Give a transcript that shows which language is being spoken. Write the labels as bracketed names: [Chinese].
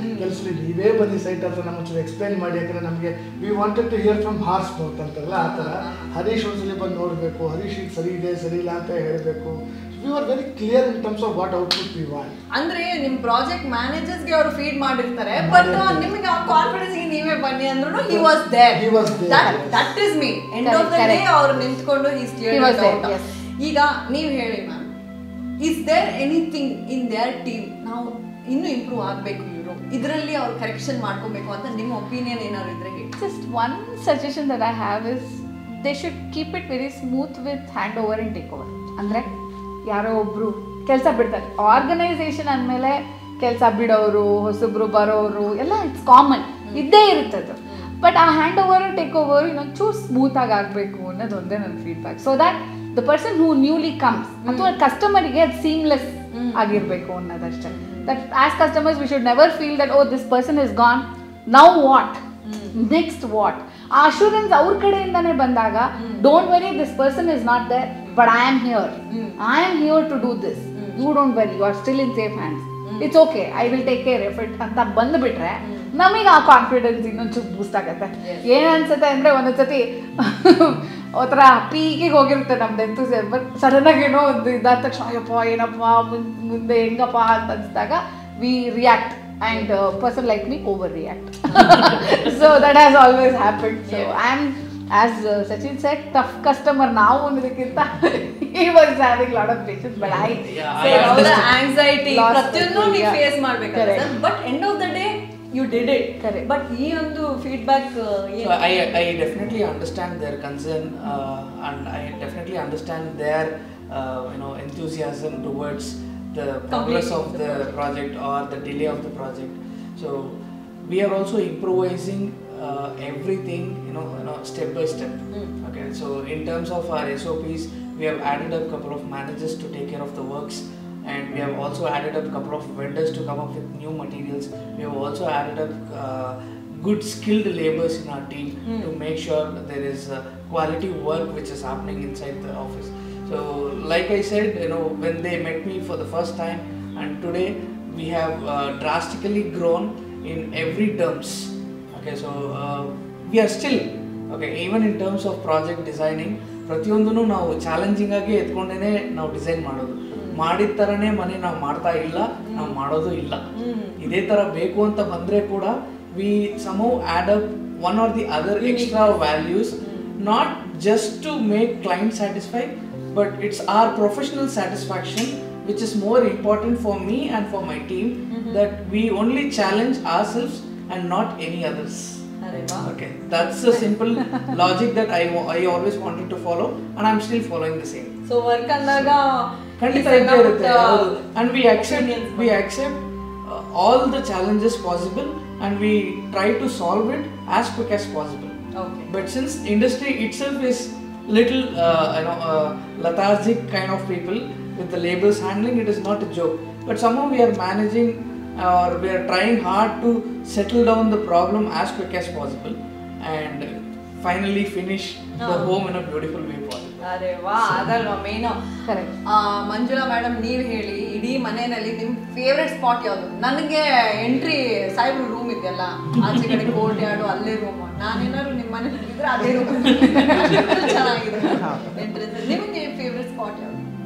[Kannada] ಕೆಲಸದಲ್ಲಿ ನೀವೇ ಬನ್ನಿ ಸೈಟ್ ಹತ್ರ ನಮ್ಮ ಒಂಚೂರು ಎಕ್ಸ್ಪ್ಲೈನ್ ಮಾಡಿ, ಯಾಕಂದರೆ ನಮಗೆ [English] we wanted to hear from horse mouth [Kannada] ಅಂತಾರಲ್ಲ ಆ ಥರ. ಹರೀಶ್ ಒಂದ್ಸಲಿ ಬಂದು ನೋಡಬೇಕು, ಹರೀಶ್ ಈಗ ಸರಿ ಇದೆ ಸರಿ ಇಲ್ಲ ಅಂತ ಹೇಳಬೇಕು. [English] We are very clear in terms of what output we want. [Kannada] ಅಂದ್ರೆ ನಿಮ್ ಪ್ರಾಜೆಕ್ಟ್ ಮ್ಯಾನೇಜರ್ಸ್ಗೆ ಅವರು ಫೀಡ್ ಮಾಡಿರ್ತಾರೆ, ಬಟ್ ನಿಮಗೆ ಆ ಕಾನ್ಫಿಡೆನ್ಸ್ ಗೆ ನೀವೇ ಬನ್ನಿ ಅಂದ್ರೂ [English] he was there. That is me. End of the day [Kannada] ಅವರು ನಿಂತ್ಕೊಂಡು [English] he cleared it out. [Kannada] ಈಗ ನೀವು ಹೇಳಿ ma'am, [English] is there anything in their team [Kannada] ನಾವು ಇನ್ನೂ ಇಂಪ್ರೂವ್ ಆಗಬೇಕು ಇವರು, ಇದರಲ್ಲಿ ಅವ್ರು ಕರೆಕ್ಷನ್ ಮಾಡ್ಕೋಬೇಕು ಅಂತ ನಿಮ್ಮ ಒಪಿನಿಯನ್ ಏನಾದ್ರು ಇದ್ರೆ ಹೇಳಿ. [English] Just one suggestion that I have is they should keep it very smooth with handover and takeover. [Kannada] ಅಂದರೆ ಯಾರೋ ಒಬ್ಬರು ಕೆಲಸ ಬಿಡ್ತಾರೆ, ಆರ್ಗನೈಸೇಷನ್ ಅಂದಮೇಲೆ ಕೆಲಸ ಬಿಡೋರು, ಹೊಸಬ್ರು ಬರೋರು ಎಲ್ಲ [English] it's common [Kannada] ಇದ್ದೇ ಇರುತ್ತದು. ಬಟ್ ಆ ಹ್ಯಾಂಡ್ ಓವರ್ ಟೇಕ್ ಓವರ್ ಇನ್ನೊಂದು ಚೂರು ಸ್ಮೂತಾಗಿ ಆಗಬೇಕು ಅನ್ನೋದು ಒಂದೇ ನನ್ನ feedback. [English] so that the person who newly comes [Kannada] ಅಥವಾ ಕಸ್ಟಮರಿಗೆ ಅದು ಸೀಮ್ಲೆಸ್ ಆಗಿರಬೇಕು ಅನ್ನೋದಷ್ಟೇ. [English] That as customers we should never feel that oh this person is gone, now what, next what. [Kannada] ಆ ಅಶೂರೆನ್ಸ್ ಅವ್ರ ಕಡೆಯಿಂದಾನೇ ಬಂದಾಗ [English] don't worry, this person is not there but I am here to do this, you don't worry, you are still in safe hands, it's okay, I will take care of it [Kannada] ಅಂತ ಬಂದುಬಿಟ್ರೆ ನಮಗೆ ಆ confidence ಇನ್ನೊಂಚೂರು ಬೂಸ್ಟ್ ಆಗುತ್ತೆ. ಏನು ಅನ್ಸುತ್ತೆ ಅಂದರೆ ಒಂದೊಂದ್ಸತಿ ಒಂಥರ ಪೀಕಿಗೆ ಹೋಗಿರುತ್ತೆ ನಮ್ದು ಎಂತೂಸಿಯಾಸ್ಮ್, ಬಟ್ ಸಡನ್ನಾಗಿ ಏನೋ ಒಂದು ಇದಾದ ತಕ್ಷಣ ಅಯ್ಯಪ್ಪ ಏನಪ್ಪ ಮುಂದೆ ಹೆಂಗಪ್ಪ ಅಂತ ಅನಿಸಿದಾಗ [English] We react and person like me overreact. So that has always happened. So I am, as Sachin said, tough customer now [Kannada] ಅನ್ನೋದಕ್ಕಿಂತ [English] he was having lot of patience, but I say all the anxiety [Kannada] ಪ್ರತಿಯೊಂದು ನೀವು face ಮಾಡಬೇಕಾಗುತ್ತೆ sir. [English] But end of the day you did it. Correct. But [Kannada] ಈ ಒಂದು [English] feedback I definitely understand their concern and I definitely understand their enthusiasm towards the progress of the project or the delay of the project. So we are also improvising everything step by step. Okay, so in terms of our SOPs, we have added a couple of managers to take care of the works, and we have also added up a couple of vendors to come up with new materials. We have also added up good skilled laborers in our team to make sure that there is quality work which is happening inside the office. So like I said, when they met me for the first time and today we have drastically grown in every terms. Okay, so we are still even in terms of project designing, [Kannada] ಪ್ರತಿಯೊಂದನ್ನು ನಾವು challenging ಆಗಿ ಎತ್ಕೊಂಡೇನೆ ನಾವು design ಮಾಡೋದು. ಮಾಡಿದ ಥರನೇ ಮನೆ ನಾವು ಮಾಡ್ತಾ ಇಲ್ಲ, ನಾವು ಮಾಡೋದು ಇಲ್ಲ. ಇದೇ ಥರ ಬೇಕು ಅಂತ ಬಂದರೆ ಕೂಡ [English] we somehow add up one or the other extra values, not just to make client satisfied, but it's our professional satisfaction which is more important for me and for my team, that we only challenge ourselves and not any others. Okay, that's a simple logic that I always wanted to follow and I'm still following the same. So work [Kannada] andaga ಖಂಡಿತ ಇದ್ದೇ ಇರುತ್ತೆ, [English] and we accept all the challenges possible and we try to solve it as quick as possible. Okay. But since industry itself is little lethargic kind of people with the labels handling, it is not a joke, but somehow we are managing or we are trying hard to settle down the problem as quick as possible and finally finish the home in a beautiful way possible. [Kannada] ಅರೆ ವಾ, ಅದಲ್ವಾ main. Manjula madam, ನೀವು ಹೇಳಿ, ಇಡೀ ಮನೆಯಲ್ಲಿ ನಿಮ್ಮ favourite spot ಯಾವುದು? ನನಗೆ entry ಸಾಹೇಬ್ರು ರೂಮ್ ಇದೆಯಲ್ಲ, ಆಚೆ ಕಡೆ ಕೋರ್ಟ್ ಯಾರ್ಡು, ಅಲ್ಲೇ ರೂಮ್. ನಾನೇನಾದ್ರು ನಿಮ್ಮ ಮನೆ ಹೋಗಿದ್ರೆ ಅದೇ ರೂಮ್ ಚೆನ್ನಾಗಿದೆ ಎಂಟ್ರಿ. ನಿಮಗೆ ಫೇವ್ರೆಟ್ ಸ್ಪಾಟ್ ಯಾವುದು?